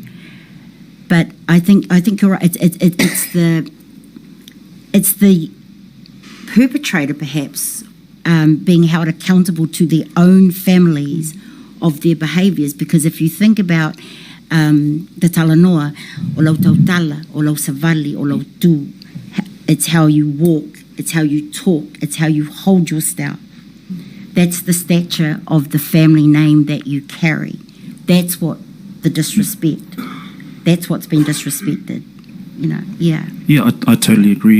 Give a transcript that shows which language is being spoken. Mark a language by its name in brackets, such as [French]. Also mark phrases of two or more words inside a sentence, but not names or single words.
[English] But I think you're right. It's the perpetrator perhaps being held accountable to their own families of their behaviours, because if you think about the talanoa, [Samoan] o lau tautala, o lau savali, o lau tu, [English] it's how you walk, it's how you talk, it's how you hold your step. That's the stature of the family name that you carry. That's what the disrespect. That's what's been disrespected. You know, yeah. Yeah, I totally agree.